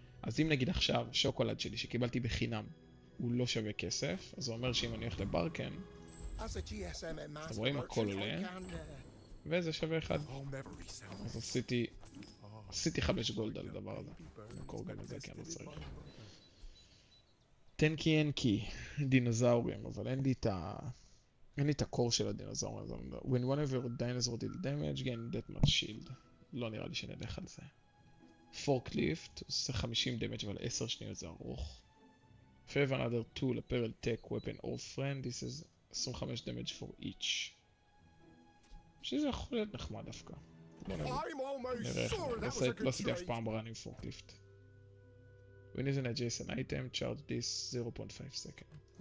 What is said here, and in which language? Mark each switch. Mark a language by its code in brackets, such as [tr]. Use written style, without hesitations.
[he] אז אם נגיד עכשיו שוקולד שלי שקיבלתי בחינם הוא לא שווה כסף, אז זה אומר שאם אני הולך לברקן, אתם רואים הכל עולה, וזה שווה 1. אז עשיתי 5 גולד על הדבר הזה. נקור גם את זה כי אני לא צריך. טנקי אנקי, דינוזאורים, אבל אין לי את אין לי את הקור של הדינוזאור הזה. [en] When one of your dinosaur deal damage, gain that much shield. [he] לא נראה לי שנלך על זה. Forklift, עושה 50 damage אבל 10 שניות זה ארוך. [en] If you have another tool, apparel, tech, weapon or friend, this is 25 damage for each. [he] שזה יכול להיות נחמד דווקא. בוא נראה איך. לא עשיתי אף פעם ברן עם Forklift. [en] When is an adjacent item, charge this 0.5 second.